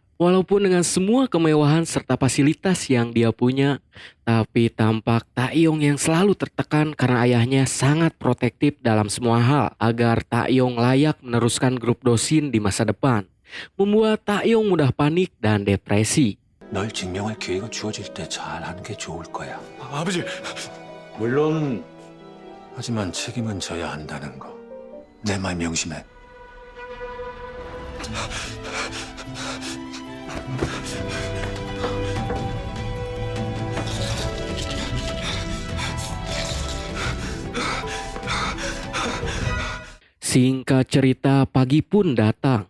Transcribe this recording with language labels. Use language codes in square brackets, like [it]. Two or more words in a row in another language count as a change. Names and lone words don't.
[id] Walaupun dengan semua kemewahan serta fasilitas yang dia punya, tapi tampak Taeyong yang selalu tertekan karena ayahnya sangat protektif dalam semua hal agar Taeyong layak meneruskan grup dosin di masa depan. Membuat Taeyong mudah panik dan depresi. [ko] 널 증명할 기회가 주어질 때 잘하는 게 좋을 거야. 아버지, 물론 하지만 책임은 져야 한다는 거. 내 말 명심해. [id] Singkat cerita, pagi pun datang.